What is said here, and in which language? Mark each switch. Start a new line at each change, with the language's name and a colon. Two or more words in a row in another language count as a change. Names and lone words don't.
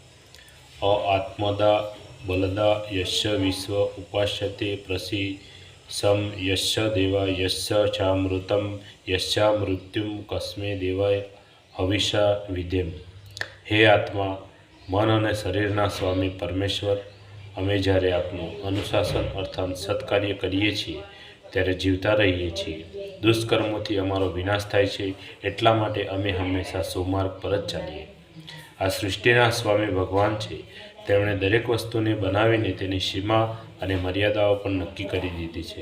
Sanskrit: आत्मदा बलदा यस्य विश्व उपास्यते प्रसीसं यस्य देवा यस्य चामृतं यस्या मृत्युं कस्मे देवाय हविषा विधेम।
Gujarati: હે આત્મા, મન અને શરીરના સ્વામી પરમેશ્વર, અમે જ્યારે આપનું અનુશાસન અર્થાત સત્કાર્ય કરીએ છીએ ત્યારે જીવતા રહીએ છીએ। દુષ્કર્મોથી અમારો વિનાશ થાય છે, એટલા માટે અમે હંમેશા સુમાર્ગ પર જ ચાલીએ। આ સૃષ્ટિના સ્વામી ભગવાન છે, તેમણે દરેક વસ્તુને બનાવીને તેની સીમા અને મર્યાદાઓ પણ નક્કી કરી દીધી છે।